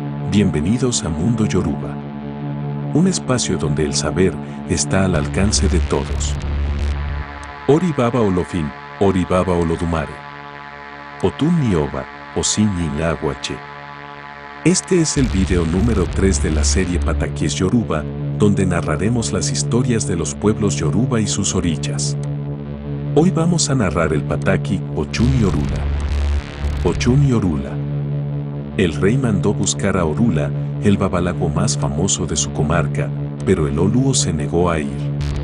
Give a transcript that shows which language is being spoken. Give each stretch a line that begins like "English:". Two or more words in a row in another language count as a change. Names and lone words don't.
Spanish: Bienvenidos a Mundo Yoruba, un espacio donde el saber está al alcance de todos.
Lucumi: Ori Baba Olofin, Ori Baba Olodumare. Otun Nioba, Osin Nilaguache.
Spanish: Este es el video número 3 de la serie Pataquis Yoruba, donde narraremos las historias de los pueblos Yoruba y sus orillas. Hoy vamos a narrar el Pataki Ochun y Orula. Ochun y Orula. El rey mandó buscar a Orula, el babalago más famoso de su comarca, pero el Oluo se negó a ir.